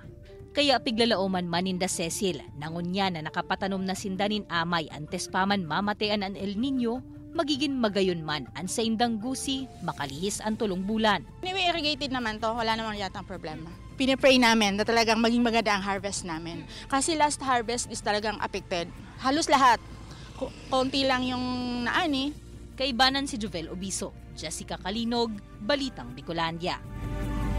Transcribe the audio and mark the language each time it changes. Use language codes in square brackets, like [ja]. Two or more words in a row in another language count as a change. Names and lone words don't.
[bik] Kaya piglalaoman maninda Cecil, nangunya na nakapatanom na sindanin amay antes paman mamatean ang El Nino, magiging magayon man ang sa indang gusi, makalihis ang tulong bulan. [tl] Anyway, irrigated naman to, wala namang yatang problema. Pinipray namin na talagang maging maganda ang harvest namin. Kasi [en] last harvest [tl] is talagang affected. Halos lahat. Konti lang yung naani. [bik] Kaibanan si Jovel Obiso, Jessica Calinog, Balitang Bicolandia.